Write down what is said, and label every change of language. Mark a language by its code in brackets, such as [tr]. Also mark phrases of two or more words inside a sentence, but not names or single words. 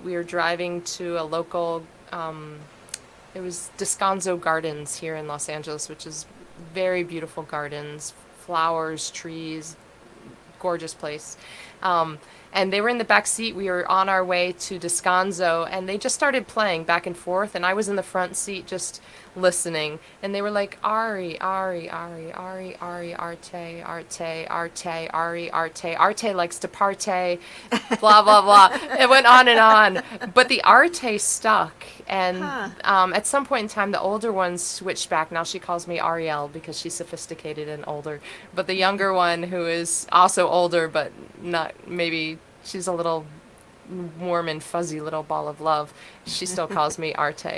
[en] We were driving to a local, it was Descanso Gardens here in Los Angeles, which is very beautiful gardens, flowers, trees, gorgeous place. Um, and they were in the back seat. We were on our way to Descanso, and they just started playing back and forth. And I was in the front seat just listening. And they were like, Ari, Ari, Ari, Ari, Ari, Arte, Arte, Arte, Ari, Arte. Arte likes to partay, blah, blah, blah. It went on and on. But the Arte stuck. And Huh. at some point in time, the older one switched back. Now she calls me Arielle because she's sophisticated and older. But the younger one, who is also older, but not maybe she's a little warm and fuzzy little ball of love, she still calls me Arte.